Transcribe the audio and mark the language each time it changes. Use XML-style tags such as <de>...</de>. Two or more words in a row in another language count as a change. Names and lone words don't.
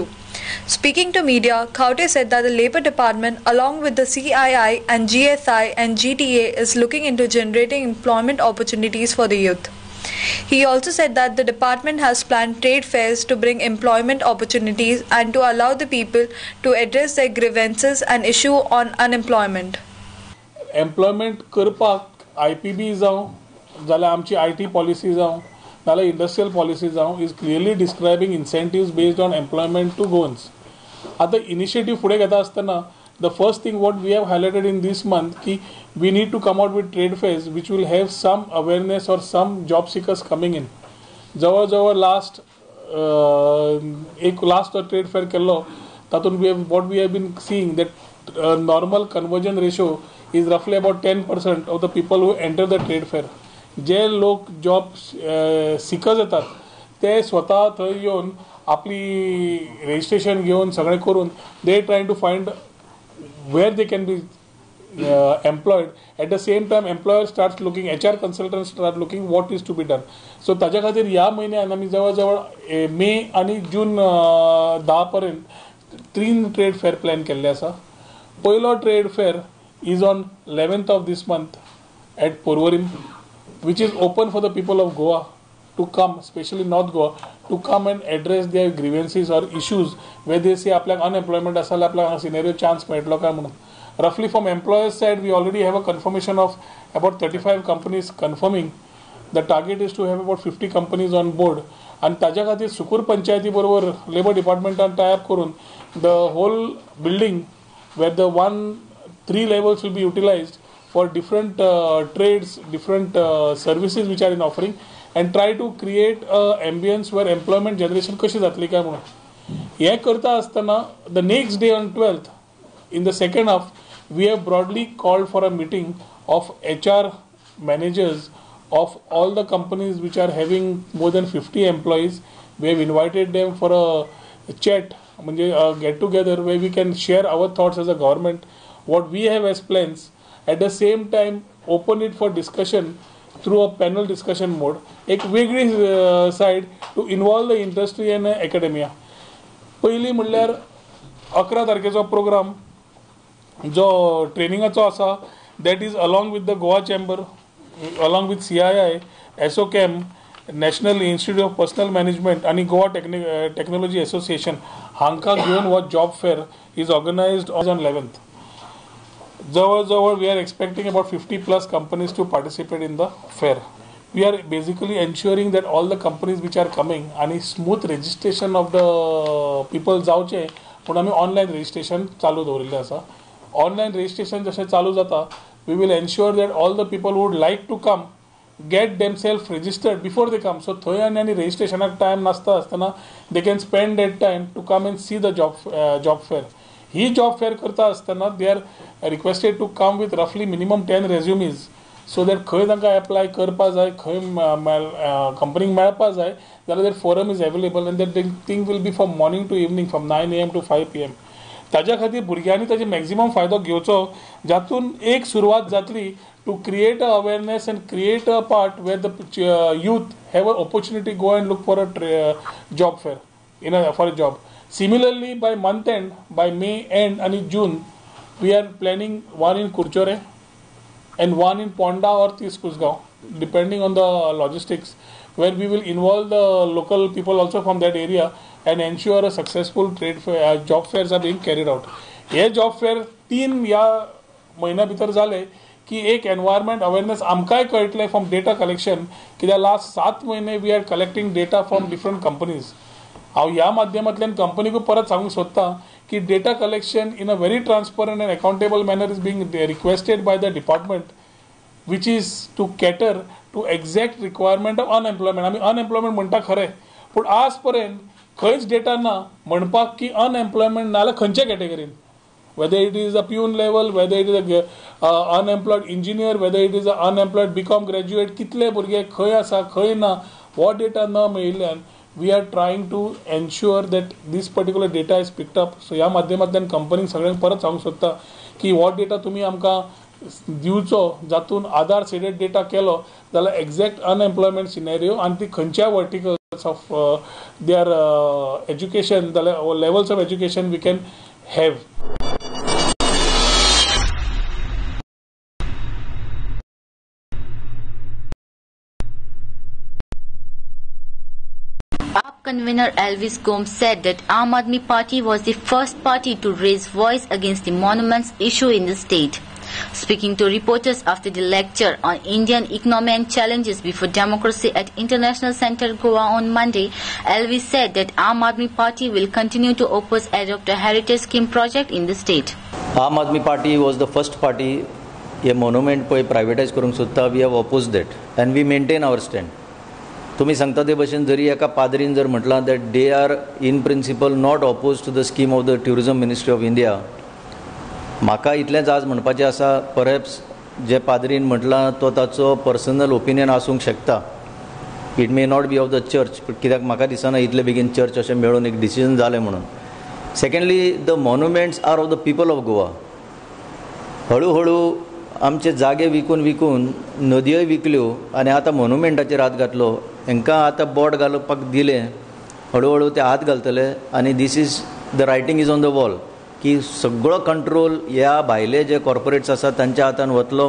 <en>Speaking to media, Khaute said that the Labour Department, along with the CII and GSI and GTA, is looking into generating employment opportunities for the youth. He also said that the department has planned trade fairs to bring employment opportunities and to allow the people to address their grievances and issue on unemployment.</en> <kok>Employment करपाक IPB जावं जाल्यार आमची</kok> <en>IT policy</en> <kok>जावं नाल्यार</kok> <en>industrial policy</en> <kok>जावं</kok> <en>is clearly describing incentives based on employment to gons.</en> <kok>आतां इनिशिएटीव फुडें घेता आसतना</kok> <en>the first thing what we have highlighted in this month ki we need to come out with trade fairs which will have some awareness or some job seekers coming in. जवळ last trade fair</en> <kok>केल्लो तातूंत</kok> <en>what we have been seeing that normal conversion ratio is roughly about 10% of the people who enter the trade fair.</en> <kok>जे लोक</kok> <en>job seekers</en> <kok>येतात ते स्वता थंय येवन आपली रजिस्ट्रेशन घेवन सगळें करून</kok> <en>they trying to find where they can be employed. At the same time, employer starts looking, HR consultants start looking what is to be done.</en> <kok>So ताज्या खातीर ह्या म्हयन्यान आमी जवळ मे आनी जून 10 पर्यंत 3</kok> <en>trade fair plan</en> <kok>केल्ले आसा. पयलो ट्रेड फेअर</kok> <en>is on 11th of this month at Porvorim, which is open for the people of Goa to come, especially North Goa, to come and address their grievances or issues where they say</en> <kok>आपल्याक unemployment आसा आपल्याक scenario chance मेळटलो काय म्हणून.</kok> <en>Roughly from employers side, we already have a confirmation of about 35 companies confirming. The target is to have about 50 companies on board.</en> <kok>आणि ताज्या खातीर सुकूर पंचायती बरोबर लेबर डिपार्टमेंटान टाय अप करून</kok> <en>the whole building where the 3 levels will be utilized for different trades, different services which are in offering, and try to create a ambience where employment generation</en> <kok>कशी जातली काय म्हणून. हे करता आसतना</kok> <en>the next day on 12th in the second half we have broadly called for a meeting of HR managers of all the companies which are having more than 50 employees. We have invited them for a chat, म्हणजे get together where we can share our thoughts as a government, what we have as plans. At the same time open it for discussion through a panel discussion mode.</en> <kok>एक वेगळी</kok> <en>side to involve the industry and academia.</en> <kok>पहिली म्हणल्यार 11 तारखेचो प्रोग्राम जो ट्रेनिंगाचो आसा,</kok> <en>that is along with the Goa Chamber, along with CII, SOCAM, National Institute of Personal Management आणि Goa Technology Association</en> <kok>हांकां घेवन हो जॉब फेअर</kok> <en>is organized on 11th. जवळ we are expecting about 50 plus companies to participate in the fair. We are basically ensuring that all the companies which are coming आणि smooth registration of the people</en> <kok>जावचे म्हणून आमी ऑनलायन रजिस्ट्रेशन चालू दवरिल्लें आसा.</kok> <en>online registration</en> <kok>जशें चालू जाता,</kok> <en>we will ensure that all the people who would like to come get themselves registered before they come. So</en> <kok>थंय आनी</kok> <en>registrationाक time</en> <kok>नासता आसतना</kok> <en>they can spend that time to come and see the job fair.</en> <kok>ही जॉब फेअर करता आसतना</kok> <en>they are requested to come with roughly minimum 10 resumes so that</en> <kok>खंय तांकां एप्लाय करपा जाय, खंय कंपनीक मेळपा जाय जाल्यार</kok> <en>that forum is available and that thing will be from morning to evening from 9 AM to 5 PM.</en> <kok>ताज्या खातीर भुरग्यांनी ताजे मॅक्झिमम फायदो घेवचो, जातून एक सुरवात जातली</kok> <en>to create a awareness and create a part where the youth have an opportunity to go and look for a job fair for a job. Similarly, by month end, by May end and in June, we are planning one in Kurchore, and one in Ponda or Kusgaon, depending on the logistics, where we will involve the local people also from that area and ensure a successful trade fair, job fairs are being carried out.</en> <kok>हे</kok> <en>job fair</en> <kok>3 या महिन्या भितर जाले की एक</kok> <en>environment awareness</en> <kok>आमकांय कळटले</kok> <en>from data collection,</en> <kok>कित्याक लास्ट 7 महिने</kok> <en>we are collecting data from different companies.</en> <kok>हांव ह्या माध्यमांतल्यान कंपनीकूय परत सांगूंक सोदतां की</kok> <en>data collection in a very transparent and accountable manner is being requested by the department, which is to cater to exact requirement of unemployment.</en> <kok>आमी अनएम्प्लॉयमेंट म्हणटा खरें, पूण आज पर्यंत खंयच डेटा ना म्हणपाक की अनएम्प्लॉयमेंट ना जाल्यार खंयच्या कॅटेगरीन,</kok> <en>whether it is a peon level, whether it is a unemployed engineer, whether it is a unemployed BCom graduate,</en> <kok>कितले भुरगे खंय आसा खंय ना, हो डेटा न मेळिल्ल्यान</kok> <en>we are trying to ensure that this particular data is picked up.</en> <kok>So ह्या माध्यमांतल्यान कंपनीक सगळ्यांक परत सांगूंक सोदता की हो डेटा तुमी आमकां दिवचो जातून आधार</kok> <en>seeded data</en> <kok>केलो जाल्यार</kok> <en>exact unemployment scenario</en> <kok>आनी ती खंयच्या</kok> <en>verticals of their education</en> <kok>जाल्यार</kok> <en>levels of education we can have. AAP convener Elvis Gomes said that Aam Aadmi Party was the first party to raise voice against the monuments issue in the state. Speaking to reporters after the lecture on Indian economy and challenges before democracy at International Center Goa on Monday, Elvis said that Aam Aadmi Party will continue to oppose adopt a heritage scheme project in the state. Aam Aadmi Party was the first party a monument</en> <kok>पळय प्रायवेटायज करूंक सोदता.</kok> <en>We have opposed that and we maintain our stand.</en> <kok>तुम्ही सांगता ते भशेन जरी एका पाद्रीन जर म्हटलां</kok> <en>that they are in principle not opposed to the scheme of the Tourism Ministry of India,</en> <kok>म्हाका इतलेंच आज म्हणपाचें आसा, परहॅप्स जे पाद्रीन म्हटलां तो ताचो</kok> <en>personal opinion</en> <kok>आसूंक शकता,</kok> <en>it may not be of the church,</en> <kok>कित्याक म्हाका दिसना इतले बेगीन चर्च अशें मेळून एक डिसिजन जालें म्हणून.</kok> <en>secondly the monuments are of the people of Goa.</en> <kok>हळू हळू आमचे जागे विकून विकून नदयोय विकल्यो आनी आतां मॉन्युमेंटाचेर हात घातलो. हांकां आतां बोर्ड घालपाक दिलें, हळू हळू ते हात घालतले आनी</kok> <en>this is the writing is on the wall</en> <kok>की सगळो कंट्रोल ह्या भायले जे कॉर्पोरेट्स आसात तांच्या हातान वतलो.</kok>